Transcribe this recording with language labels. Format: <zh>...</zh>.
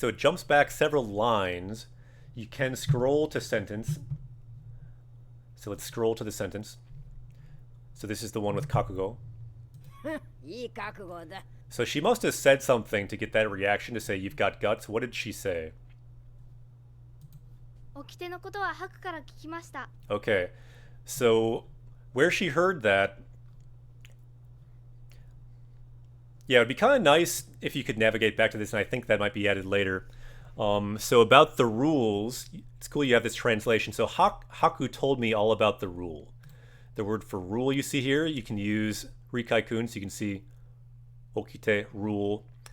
<en>So it jumps back several lines. You can scroll to sentence. So let's scroll to the sentence. So this is the one with Kakugo.</en> <ja>いい覚悟だ</ja> <en>So she must have said something to get that reaction to say, you've got guts. What did she say?</en> <ja>掟のことはハクから聞きました。</ja> <en>Okay. So where she heard that, yeah, it'd be kind of nice if you could navigate back to this, and I think that might be added later. So about the rules, it's cool you have this translation. So Haku told me all about the rule. The word for rule you see here, you can use Rikai-kun, so you can see Okite, rule.</en>